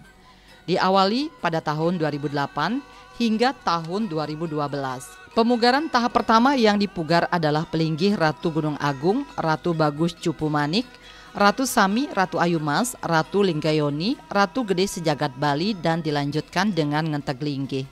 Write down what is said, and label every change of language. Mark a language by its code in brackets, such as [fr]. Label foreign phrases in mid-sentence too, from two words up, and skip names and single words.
[id] Diawali pada tahun 2008 hingga tahun 2012. Pemugaran tahap pertama yang dipugar adalah Pelinggih Ratu Gunung Agung, Ratu Bagus Cupu Manik, Ratu Sami, Ratu Ayu Mas, Ratu Linggayoni, Ratu Gede Sejagat Bali dan dilanjutkan dengan Ngenteg Linggih.